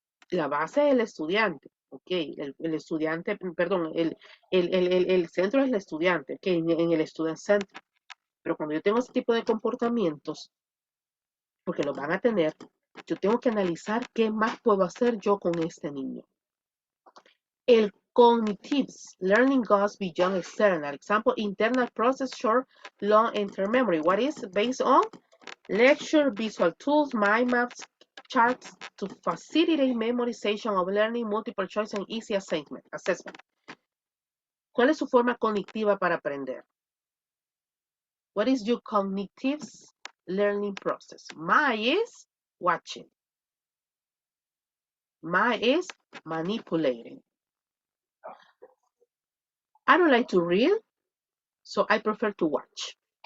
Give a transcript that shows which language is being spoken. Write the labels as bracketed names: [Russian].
[Spanish] La base es el estudiante, ok, el estudiante, perdón, el centro es el estudiante, ok, en el student center. Pero cuando yo tengo ese tipo de comportamientos, porque lo van a tener, yo tengo que analizar qué más puedo hacer yo con este niño. [English] El cognitives learning goes beyond external. Example, internal process, short, long, and term memory. What is based on? Lecture, visual tools, mind maps, charts to facilitate memorization of learning, multiple choice, and easy assessment. [Spanish] ¿Cuál es su forma cognitiva para aprender? [English] What is your cognitive learning process? Mine is watching. Mine is manipulating. I don't like to read, so I prefer to watch.